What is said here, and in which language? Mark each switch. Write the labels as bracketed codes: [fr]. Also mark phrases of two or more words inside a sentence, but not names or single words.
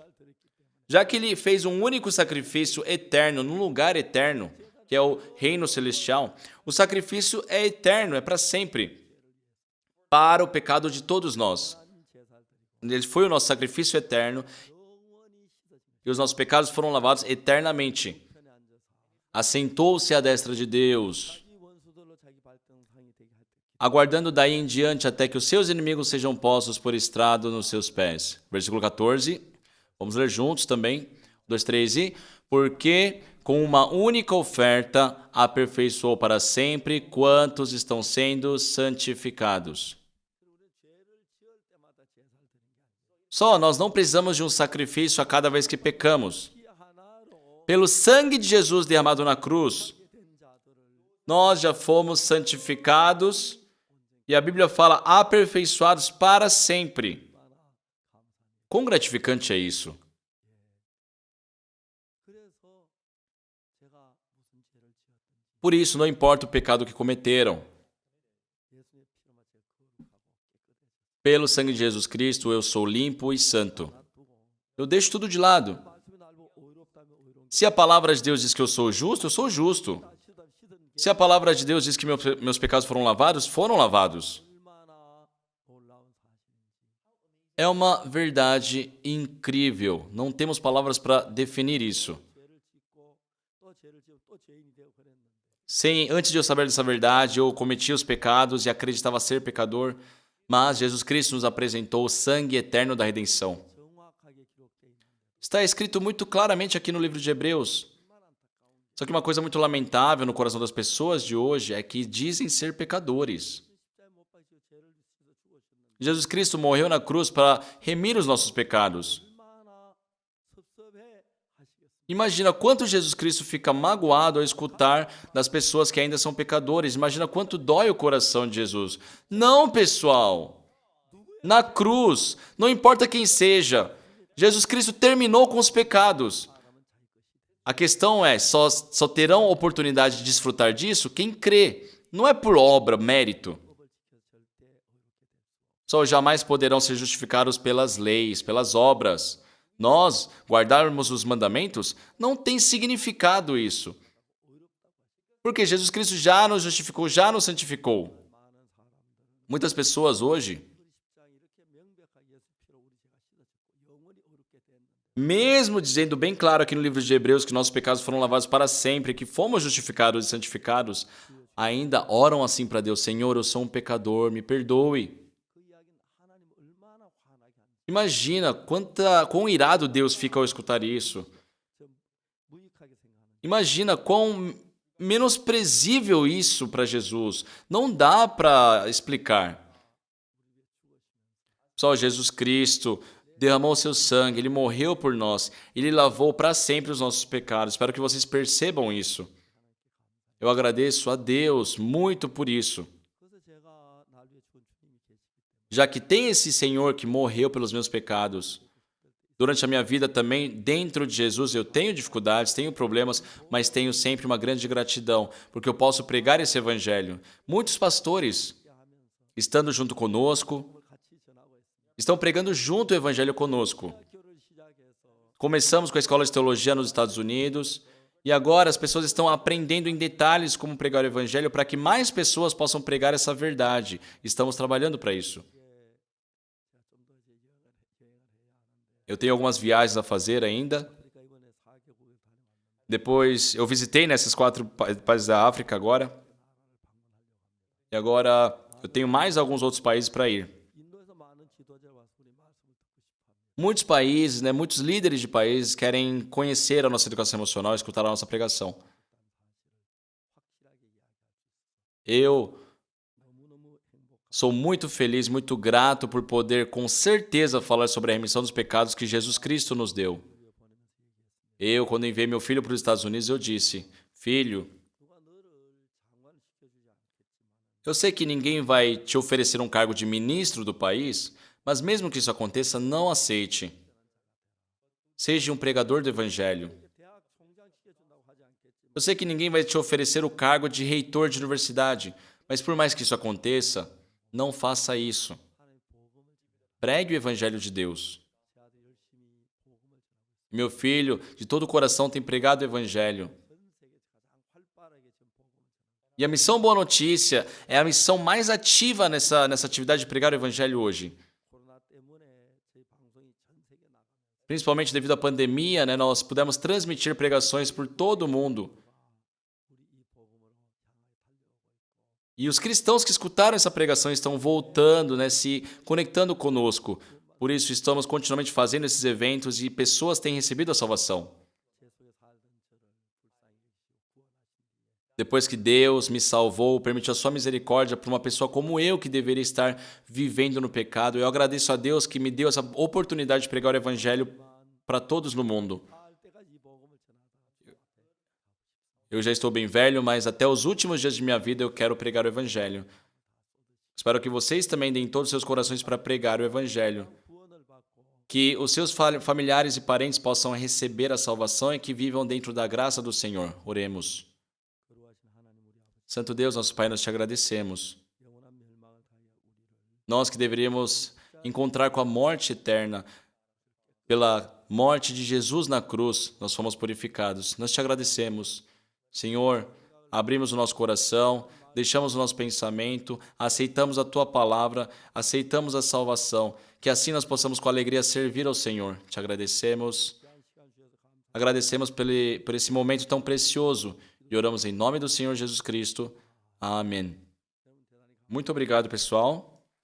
[pt] Já que ele fez um único sacrifício eterno, num lugar eterno, que é o reino celestial, o sacrifício é eterno, é para sempre, para o pecado de todos nós. Ele foi o nosso sacrifício eterno e os nossos pecados foram lavados eternamente. Assentou-se à destra de Deus, [ko] 이 원수들로 자기 발등상이 되게 할 때 [pt] aguardando daí em diante até que os seus inimigos sejam postos por estrado nos seus pés. Versículo 14, vamos ler juntos também. 2, 3 e... Porque com uma única oferta aperfeiçoou para sempre quantos estão sendo santificados. Só nós não precisamos de um sacrifício a cada vez que pecamos. [ko] 피 하나로 [pt] Pelo sangue de Jesus derramado na cruz, [ko] 된 자들을 [pt] nós já fomos santificados e a Bíblia fala aperfeiçoados para sempre. Quão gratificante é isso? [ko] 그래서 제가 무슨 죄를 지었든지 [pt] Por isso, não importa o pecado que cometeram. [ko] 예수의 피로만 제가 거룩하고 깨끗해서 [pt] Pelo sangue de Jesus Cristo, eu sou limpo e santo. [ko] 놔두고 [pt] Eu deixo tudo de lado. [ko] 말씀이 날 보고 의롭다면 의로운 [pt] Se a palavra de Deus diz que eu sou justo, eu sou justo. [ko] 시든 게 [pt] Se a palavra de Deus diz que meus pecados foram lavados, foram lavados. [ko] 얼마나 놀라운 사실인지 [pt] É uma verdade incrível. Não temos palavras para definir isso. [ko] 죄를 짓고 또 죄를 지고 또 죄인이 되고 그랬는데 [pt] Antes de eu saber dessa verdade, eu cometia os pecados e acreditava ser pecador, mas Jesus Cristo nos apresentou o sangue eterno da redenção. [ko] 정확하게 기록되어 있는데 [pt] Está escrito muito claramente aqui no livro de Hebreus. Só que uma coisa muito lamentável no coração das pessoas de hoje é que dizem ser pecadores. [ko] 십자가에 못 박히고 죄를 씻어 죽으셨는데 [pt] Jesus Cristo morreu na cruz para remir os nossos pecados. [ko] 얼마나 섭섭해 하시겠습니까? [pt] Imagina quanto Jesus Cristo fica magoado ao escutar das pessoas que ainda são pecadores. Imagina quanto dói o coração de Jesus. Não, pessoal. Na cruz, não importa quem seja, Jesus Cristo terminou com os pecados. A questão é, só terão oportunidade de desfrutar disso quem crê. Não é por obra, mérito. [ko] 법을 지켜 절대 의롭게 될 수. [pt] Só jamais poderão ser justificados pelas leis, pelas obras. Nós, guardarmos os mandamentos, não tem significado isso. Porque Jesus Cristo já nos justificou, já nos santificou. [ko] 많은 사람들은 [pt] Muitas pessoas hoje, [ko] 십자가 이렇게 명백하게 예수 피로 우리 죄가 씻어졌고 영원히 의롭게 됐는데 [pt] mesmo dizendo bem claro aqui no livro de Hebreus que nossos pecados foram lavados para sempre, que fomos justificados e santificados, ainda oram assim para Deus: Senhor, eu sou um pecador, me perdoe. [ko] 그 이야기는 하나님 얼마나 화나게 하는지 [pt] Imagina quão irado Deus fica ao escutar isso. [ko] 좀 무익하게 생각하는 [pt] Imagina quão menosprezível isso para Jesus. Não dá para explicar. Só Jesus Cristo derramou seu sangue, ele morreu por nós, ele lavou para sempre os nossos pecados. Espero que vocês percebam isso. Eu agradeço a Deus muito por isso. [ko] 그래서 제가 날 위해 죽은 주님이 계시기 때문에 [pt] Já que tem esse Senhor que morreu pelos meus pecados. Durante a minha vida também, dentro de Jesus, eu tenho dificuldades, tenho problemas, mas tenho sempre uma grande gratidão, porque eu posso pregar esse evangelho. Muitos pastores, estando junto conosco, [ko] 그걸 같이 전하고 있습니다. [pt] estão pregando junto o evangelho conosco. [ko] 학교를 시작해서 [pt] Começamos com a escola de teologia nos Estados Unidos e agora as pessoas estão aprendendo em detalhes como pregar o evangelho para que mais pessoas possam pregar essa verdade. Estamos trabalhando para isso. [ko] 제가 좀더 이제 여행을 해야 하는데 [pt] Eu tenho algumas viagens a fazer ainda. [ko] 아프리카 이번에 4개국을 다녀왔는데 [pt] Depois, eu visitei nesses 4 países da África agora. E agora eu tenho mais alguns outros países para ir. [ko] 인도에서 많은 지도자가 와서 우리 말씀을 듣고 싶어합니다. [pt] Muitos países, né, muitos líderes de países querem conhecer a nossa educação emocional e escutar a nossa pregação. [ko] 확실하게 이야기할 수 있어요. [pt] Eu [ko] 너무너무 행복합니다. [pt] sou muito feliz, muito grato por poder com certeza falar sobre a remissão dos pecados que Jesus Cristo nos deu. Eu, quando enviei meu filho para os Estados Unidos, eu disse: Filho, [ko] 누가 너를 장관시켜주지 않겠지만 [pt] eu sei que ninguém vai te oferecer um cargo de ministro do país, mas mesmo que isso aconteça, não aceite. Seja um pregador do evangelho. [ko] 대학 총장 시켜준다고 하지 않겠지만 [pt] Eu sei que ninguém vai te oferecer o cargo de reitor de universidade, mas por mais que isso aconteça, não faça isso. [ko] 하나님의 복음을 전하라. [pt] Pregue o evangelho de Deus. [ko] 제 아들 열심히 복음을 전하고 있습니다. [pt] Meu filho, de todo o coração, tem pregado o evangelho. [ko] 전 세계에서 가장 활발하게 지금 복음을 전하고 [pt] E a missão Boa Notícia é a missão mais ativa nessa atividade de pregar o evangelho hoje. [ko] 코로나 때문에 저희 방송이 전 세계 나가면서 [pt] Principalmente devido à pandemia, né, nós pudemos transmitir pregações por todo o mundo. [ko] 우리 이 복음으로 향하여 달려오고 있고 [pt] E os cristãos que escutaram essa pregação estão voltando, né, se conectando conosco. Por isso, estamos continuamente fazendo esses eventos e pessoas têm recebido a salvação. [ko] 제 속에 살던 저를 불쌍히 여기시고 구원하신 뒤에 [pt] Depois que Deus me salvou, permitiu a sua misericórdia para uma pessoa como eu que deveria estar vivendo no pecado, eu agradeço a Deus que me deu essa oportunidade de pregar o evangelho para todos no mundo. [ko] 할 때까지 이 복음을 전하다가 [pt] Eu já estou bem velho, mas até os últimos dias de minha vida eu quero pregar o evangelho. Espero que vocês também deem todos os seus corações para pregar o evangelho. [ko] 구원을 받고 [pt] Que os seus familiares e parentes possam receber a salvação e que vivam dentro da graça do Senhor. Oremos. [ko] 거룩하신 하나님 우리 아버지 [pt] Santo Deus, nosso Pai, nós te agradecemos. [ko] 영원한 멸망을 당해 우리를 [pt] Nós que deveríamos encontrar com a morte eterna, pela morte de Jesus na cruz, nós fomos purificados. Nós te agradecemos. Senhor, abrimos o nosso coração, deixamos o nosso pensamento, aceitamos a Tua palavra, aceitamos a salvação, que assim nós possamos com alegria servir ao Senhor. Te agradecemos. [ko] 귀한 시간 주셔서 감사합니다. [pt] Agradecemos por esse momento tão precioso e oramos em nome do Senhor Jesus Cristo. Amém. [ko] 여러분 대단히 [pt] Muito obrigado, pessoal.